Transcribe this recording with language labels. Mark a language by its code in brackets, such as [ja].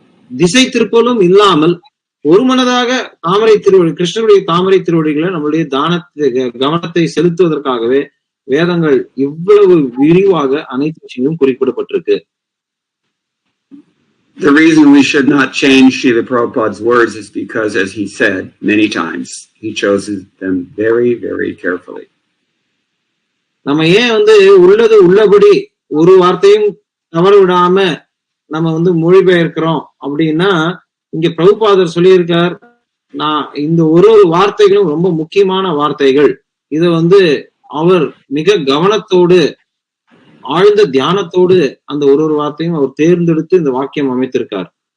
[ta] திசை திருப்பலும் இல்லாமல் ஒரு மனதாக தாமரை திருவடி கிருஷ்ணருடைய தாமரை திருவடிகளை நம்மளுடைய கவனத்தை செலுத்துவதற்காகவே வேதங்கள் இவ்வளவு விரிவாக அனைத்து விஷயங்களும் குறிப்பிடப்பட்டிருக்கு. [en] The reason we should not change Srila Prabhupada's words is because, as he said many times, he chose them very, very carefully. [ta] நம்ம ஏன் உள்ளது உள்ளபடி ஒரு வார்த்தையும் தவற விடாம நம்ம மொழிபெயர்க்கிறோம் அப்படின்னா, இங்க பிரபுபாதர் சொல்லியிருக்கார், நான் இந்த ஒரு வார்த்தைகளும் ரொம்ப முக்கியமான வார்த்தைகள். இத அவர் மிக கவனத்தோடு ஆழ்ந்த தியானத்தோடு அந்த ஒரு வார்த்தையும் அவர் தேர்ந்தெடுத்து இந்த வாக்கியம் அமைத்திருக்கார்.